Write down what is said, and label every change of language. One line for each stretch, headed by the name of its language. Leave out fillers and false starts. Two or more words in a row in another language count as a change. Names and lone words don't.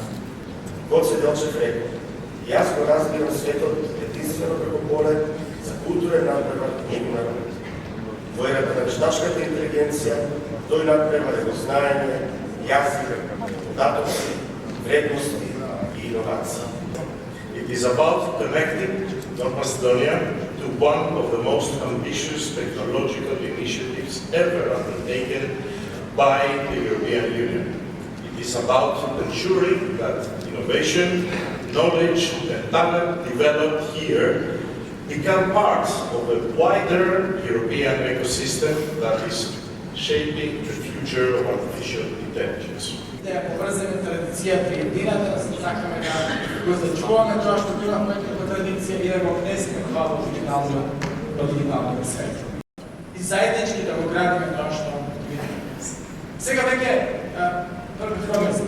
Macedonian: Гоце Делчев рекол, јас го разбирам светот единствено преку поглед за културен напредок и народ. Во ерата на вештачката интелигенција, тој напредок е во знаење, јазик, податоци, вредности и иновации.
English: It is about connecting North Macedonia to one of the most ambitious technological initiatives ever undertaken by the European Union. It is about ensuring that innovation, knowledge, and talent developed here become parts of a wider European ecosystem that is shaping the future of artificial intelligence.
Macedonian: Да ја поврземе традицијата и едината, да сакаме да го зачуваме тоа што имаме како традиција и да го внесеме тоа во дигиталниот свет. И заеднички да го градиме тоа што видиме. Сега веќе први промисле.